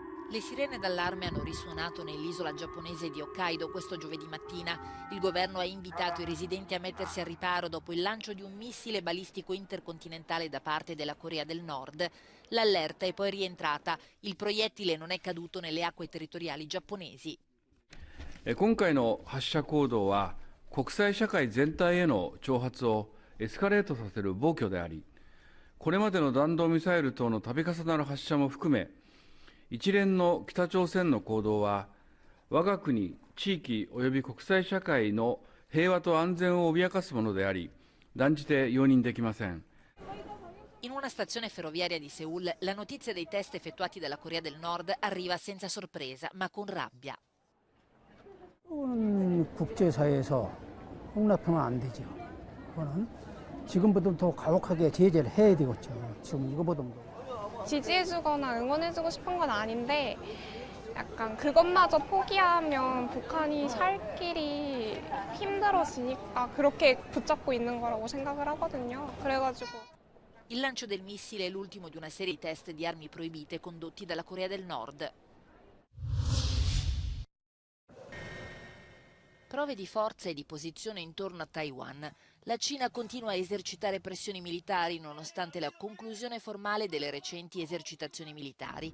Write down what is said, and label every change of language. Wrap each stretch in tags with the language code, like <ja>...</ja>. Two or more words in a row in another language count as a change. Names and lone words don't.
<it>Le sirene d'allarme hanno risuonato nell'isola giapponese di Hokkaido questo giovedì mattina. Il governo ha invitato i residenti a mettersi al riparo dopo il lancio di un missile balistico intercontinentale da parte della Corea del Nord. L'allerta è poi rientrata. Il proiettile non è caduto nelle acque territoriali giapponesi.</it> <ja>今回の発射行動は国際社会全体への挑発をエスカレートさせる暴挙であり、これまでの弾道ミサイル等の度重なる発射も含め、一連の北朝鮮の行動は我が国、地域及び国際社会の平和と安全を脅かすものであり、断じて容認できません。 In una stazione ferroviaria di Seoul, la notizia dei test effettuati dalla Corea del Nord arriva senza sorpresa, ma con rabbia.</ja> <ko>국제사회에서 용납하면 안 되죠. 그거는 지금보다 더 가혹하게 제재를 해야 되겠죠. 지금 이거보다 지지해주거나 응원해주고 싶은 건 아닌데 약간 그것마저 포기하면 북한이 살 길이 힘들어지니까 그렇게 붙잡고 있는 거라고 생각을 하거든요. 그래가지고</ko> <it>Il lancio del missile è l'ultimo di una serie di test di armi proibite condotti dalla Corea del Nord. Prove di forza e di posizione intorno a Taiwan. La Cina continua a esercitare pressioni militari nonostante la conclusione formale delle recenti esercitazioni militari.</it>